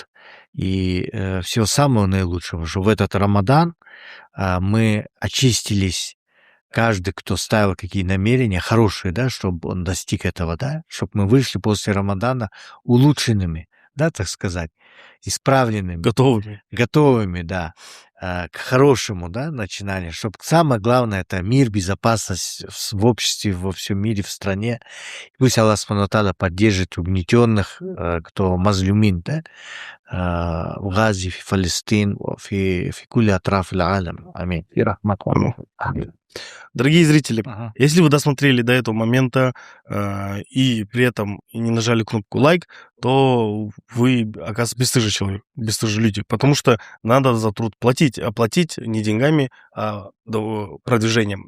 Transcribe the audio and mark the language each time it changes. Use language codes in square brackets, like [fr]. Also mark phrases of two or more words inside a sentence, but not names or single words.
[ru] И всего самого наилучшего, что в этот Рамадан мы очистились, каждый, кто ставил какие намерения хорошие, да, чтобы он достиг этого, да, чтобы мы вышли после Рамадана улучшенными, да, так сказать, исправленными. Готовыми, да, к хорошему, да, начинанию. Чтобы самое главное — это мир, безопасность в обществе, во всем мире, в стране. Пусть Аллах [ar] سبحانه وتعالى [ru] поддержит угнетенных, кто мазлюмин, да, в Газе, в Палестине, в [ar] كل أطراف العالم. [ru] Аминь. И рахмат. Дорогие зрители, если вы досмотрели до этого момента и при этом не нажали кнопку лайк, то вы, оказывается, бесстыжий человек, бесстыжие люди, потому что надо за труд платить, а платить не деньгами, а продвижением.